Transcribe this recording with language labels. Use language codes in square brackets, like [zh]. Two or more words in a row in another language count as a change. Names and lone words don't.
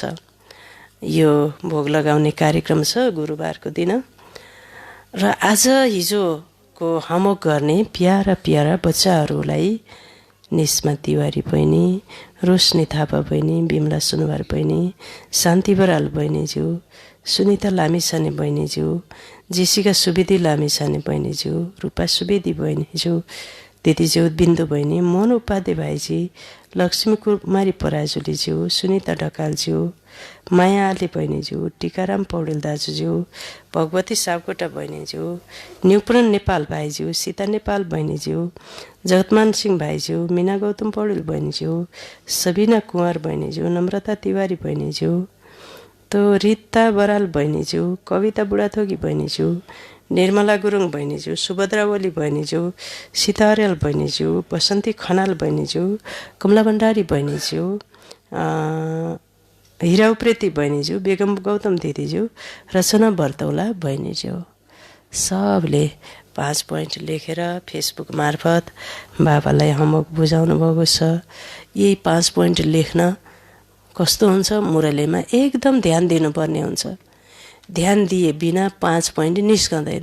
[ne] यो भोग लगाउने कार्यक्रम छ गुरुबारको दिन। र आज हिजोको होमवर्क गर्ने प्यारा प्यारा बच्चाहरूलाई निस्मा तिवारी बहिनी, रोशनी थापा बहिनी, बिमला सुनवार बहिनी, शान्ति बराल बहिनीज्यू, सुनिता लामिछाने बहिनीज्यू, जेसिका सुवेदी लामिछाने बहिनीज्यू, रूपा सुवेदी बहिनीज्यू, दिदीज्यू बिन्दु बहिनी, मोहन उपाध्याय भाइजी, लक्ष्मी कुमारी पराजुलीज्यू, सुनिता ढकालज्यू, माया आले बहिनीज्यू, टिकाराम पौडेल दाजुज्यू, भगवती सापकोटा बहिनीज्यू, न्युप्रण नेपाल भाइज्यू, सीता नेपाल बहिनीज्यू, जगतमान सिंह भाइज्यू, मिना गौतम पौडेल बहिनीज्यू, सबिना कुँवर बहिनीज्यू, नम्रता तिवारी बहिनीज्यू, तो रिता बराल बहिनीज्यू, कविता बुढाथोकी बहिनीज्यू, निर्मला गुरुङ बहिनीज्यू, सुभद्रा ओली बहिनीज्यू, सीता अर्याल बहिनीज्यू, बसन्ती खनाल बहिनीज्यू, कमला भण्डारी बहिनीज्यू, हिरा उप्रेती बहिनीज्यू, बेगम गौतम दिदीज्यू, रचना बर्तौला बहिनीज्यू सबले 5 पोइन्ट लेखेर फेसबुक मार्फत बाबालाई होमवर्क बुझाउनु भएको छ। यही 5 पोइन्ट लेख्न कस्तो हुन्छ, मुरलीमा एकदम ध्यान दिनुपर्ने हुन्छ। ध्यान दिए बिना 5 पोइन्ट निस्कँदैन।